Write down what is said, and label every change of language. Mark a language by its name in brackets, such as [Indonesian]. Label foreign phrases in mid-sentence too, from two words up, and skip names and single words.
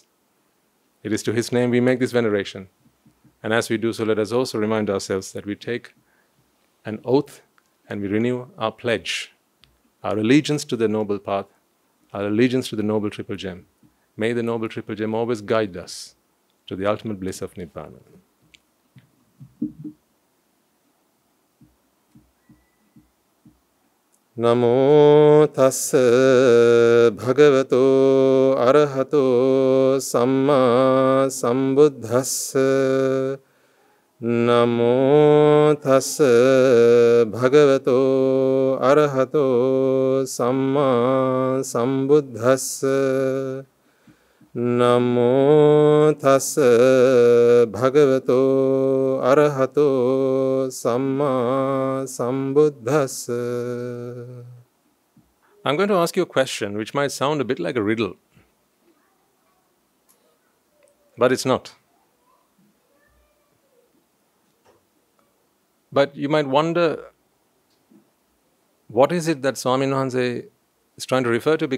[English] It is to His name we make this veneration. And as we do so, let us also remind ourselves that we take an oath and we renew our pledge, our allegiance to the noble path, our allegiance to the noble triple gem. May the noble triple gem always guide us to the ultimate bliss of Nibbána. [Pali] Namo tassa bhagavato arahato samma sambuddhassa. Namo tassa bhagavato arahato samma sambuddhassa. Namo tassa bhagavato arahato samma sambuddhassa. [English] I'm going to ask you a question which might sound a bit like a riddle, but it's not. But you might wonder, what is it that Swami Wahanse is trying to refer to?